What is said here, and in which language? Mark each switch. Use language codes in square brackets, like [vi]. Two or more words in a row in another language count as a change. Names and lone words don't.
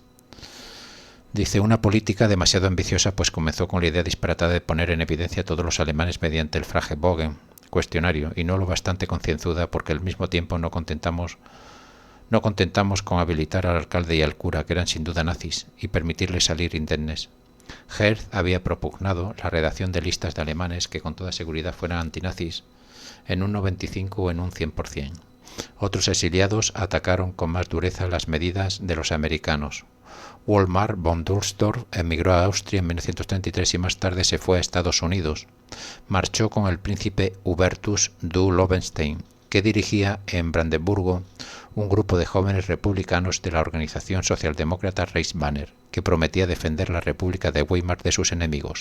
[es] Dice, una política demasiado ambiciosa, pues comenzó con la idea disparatada de poner en evidencia a todos los alemanes mediante el Fragebogen, cuestionario, y no lo bastante concienzuda porque al mismo tiempo no contentamos con habilitar al alcalde y al cura, que eran sin duda nazis, y permitirles salir indemnes. Herz había propugnado la redacción de listas de alemanes que con toda seguridad fueran antinazis en un 95 o en un 100%. Otros exiliados atacaron con más dureza las medidas de los americanos. Wolfgang von Dulsdorf emigró a Austria en 1933 y más tarde se fue a Estados Unidos. Marchó con el príncipe Hubertus du Lobenstein, que dirigía en Brandeburgo un grupo de jóvenes republicanos de la organización socialdemócrata Reichsbanner, que prometía defender la República de Weimar de sus enemigos.